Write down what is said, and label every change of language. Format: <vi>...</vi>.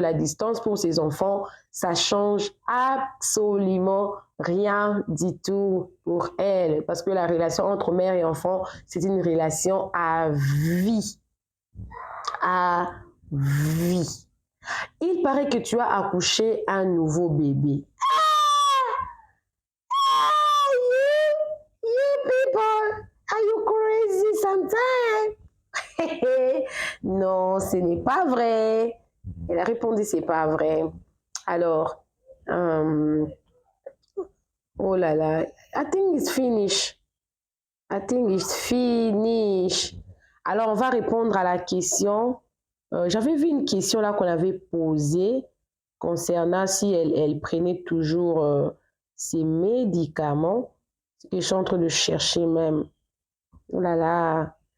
<fr>La distance pour ces enfants, ça change absolument rien du tout pour elles. Parce que la relation entre mère et enfant, c'est une relation à vie. À vie. Il paraît que tu as accouché un nouveau bébé.</fr> <en>You people, are you crazy sometimes?</en> <fr>Non, ce n'est pas vrai. Elle a répondu, c'est pas vrai. Alors, oh là là,</fr> <en>I think it's finished. I think it's finished.</en> <fr>Alors, on va répondre à la question. J'avais vu une question là qu'on avait posée concernant si elle prenait toujours ses médicaments. Que je suis en train de chercher même. Oh là là.</fr>